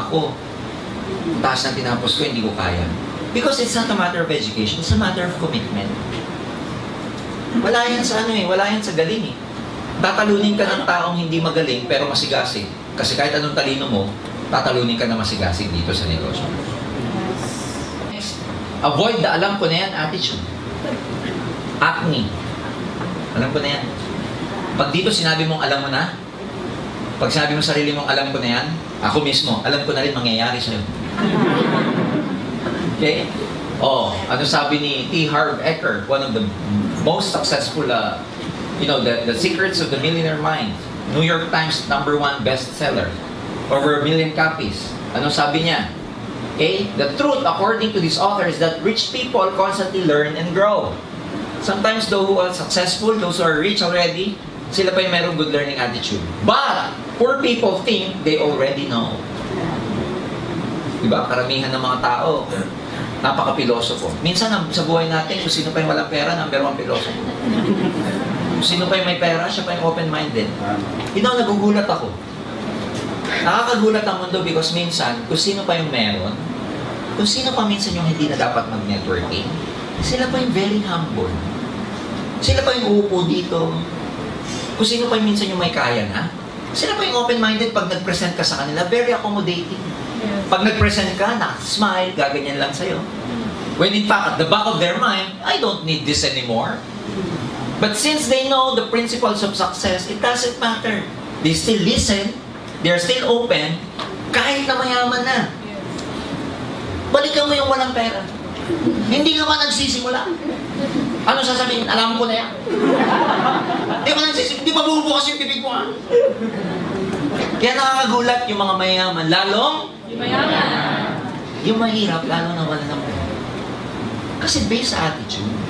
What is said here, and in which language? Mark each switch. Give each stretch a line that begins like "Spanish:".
Filipino: Ako, taas ng tinapos ko, hindi ko kaya.
English: Because it's not a matter of education, it's a matter of commitment.
Filipino: Wala yan sa wala yan sa galing eh. Tatalunin ka ng taong hindi magaling pero masigasig. Kasi kahit anong talino mo, tatalunin ka na masigasig dito sa negosyo.
English: Next, avoid the
Filipino: alam ko na yan attitude. Acne. Alam ko na yan. Pag dito sinabi mong alam mo na, pag sinabi mo sarili mong alam ko na yan, ako mismo, alam ko na rin mangyayari sa'yo. Okay? Oh, ano sabi ni T.
English: Harv Eker, one of the most successful, the secrets of the millionaire mind. New York Times #1 bestseller. Over 1 million copies.
Filipino: Ano sabi niya?
English: Okay? The truth, according to this author, is that rich people constantly learn and grow. Sometimes those who are successful, those who are rich already,
Filipino: sila pa yung merong
English: good learning attitude. But, poor people think they already know.
Filipino: Diba? Karamihan ng mga tao, napaka-pilosofo. Minsan sa buhay natin, kung sino pa yung walang pera, #1 pilosofo. Kung sino pa yung may pera, siya pa yung open-minded. Yun ang nagugulat ako. Nakakagulat ang mundo because minsan, kung sino pa yung meron, kung sino pa minsan yung hindi na dapat mag-networking, sila pa yung very humble. Sila pa yung uupo dito. Kung sino pa yung minsan yung may kaya na, sila pa yung open-minded pag nag-present ka sa kanila, very accommodating. Pag nag-present ka, smile, gaganyan lang sa'yo.
English: When in fact, at the back of their mind, I don't need this anymore. But since they know the principles of success, it doesn't matter. They still listen, they're still open,
Filipino: kahit na mayaman na. Balikan mo yung walang pera. Hindi ka ba nagsisimula? Ano sasabihin? Alam ko na yan. Hindi ka nagsisimula. Hindi pa bubukas yung bibig mo ha. Kaya nakakagulat yung mga mayaman. Lalong? Mayaman. Yung mahirap, lalo na wala ng pera. Kasi based sa attitude.